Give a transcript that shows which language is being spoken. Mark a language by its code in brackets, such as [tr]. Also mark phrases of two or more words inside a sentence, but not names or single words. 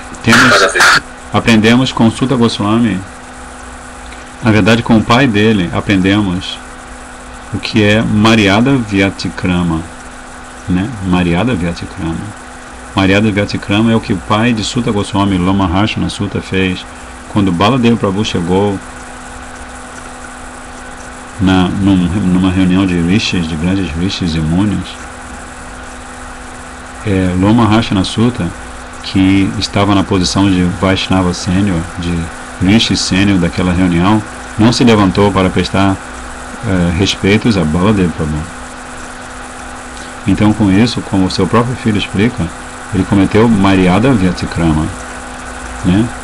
[pt] Aprendemos com Sutta Goswami, na verdade com o pai dele, aprendemos o que é [sa] Maryada Vyatikrama, [pt] né? [sa] Maryada Vyatikrama. Maryada Vyatikrama [pt] é o que o pai de Sutta Goswami, Lomaharshana Sutta, fez quando Baladeva Prabhu chegou numa reunião de rishis, de grandes rishis e munis. Lomaharshana Sutta, que estava na posição de Vaishnava Sênior, de Rishi Sênior daquela reunião, não se levantou para prestar respeitos a Baladeva Prabhu. Então, com isso, como o seu próprio filho explica, ele cometeu [sa] Maryada Vyatikrama, [pt] né?